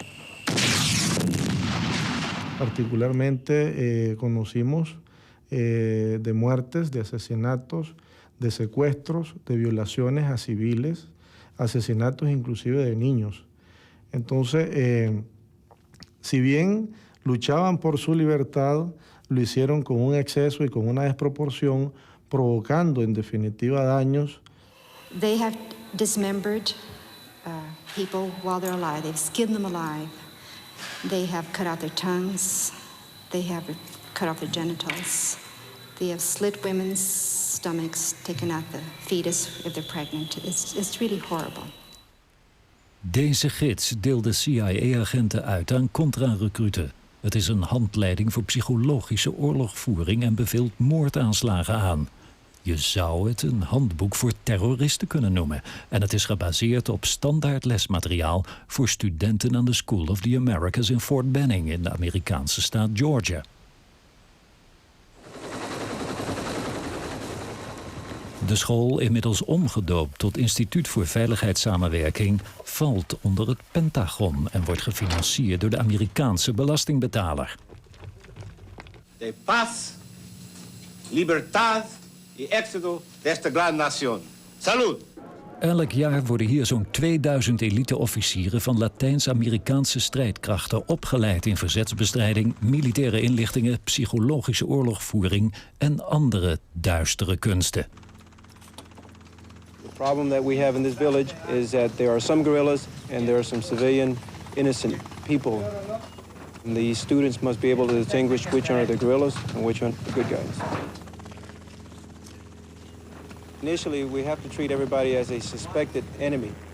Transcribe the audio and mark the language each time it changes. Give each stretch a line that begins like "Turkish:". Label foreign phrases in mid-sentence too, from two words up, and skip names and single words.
Spanish: Particularmente conocimos de muertes, de asesinatos, de secuestros, de violaciones a civiles, asesinatos inclusive de niños. Entonces, si bien luchaban por su libertad, lo hicieron con un exceso y con una desproporción, provocando en definitiva daños.
English: They have dismembered people while they're alive. They've skinned them alive. They have cut out their tongues. They have cut off their genitals. They have slit women's stomachs, taken out the fetus if they're pregnant. It's really horrible.
Dutch: Deze gids deelde CIA-agenten uit aan contra-recruten. Het is een handleiding voor psychologische oorlogvoering en beveelt moordaanslagen aan. Je zou het een handboek voor terroristen kunnen noemen. En het is gebaseerd op standaard lesmateriaal voor studenten aan de School of the Americas in Fort Benning in de Amerikaanse staat Georgia. De school, inmiddels omgedoopt tot Instituut voor Veiligheidssamenwerking, valt onder het Pentagon en wordt gefinancierd door de Amerikaanse belastingbetaler.
Spanish: De paz, libertad y éxito de esta gran nación. Salud!
Dutch: Elk jaar worden hier zo'n 2000 elite-officieren van Latijns-Amerikaanse strijdkrachten opgeleid in verzetsbestrijding, militaire inlichtingen, psychologische oorlogvoering en andere duistere kunsten.
English: The problem that we have in this village is that there are some guerrillas and there are some civilian innocent people. And the students must be able to distinguish which are the guerrillas and which are the good guys. Initially, we have to treat everybody as a suspected enemy.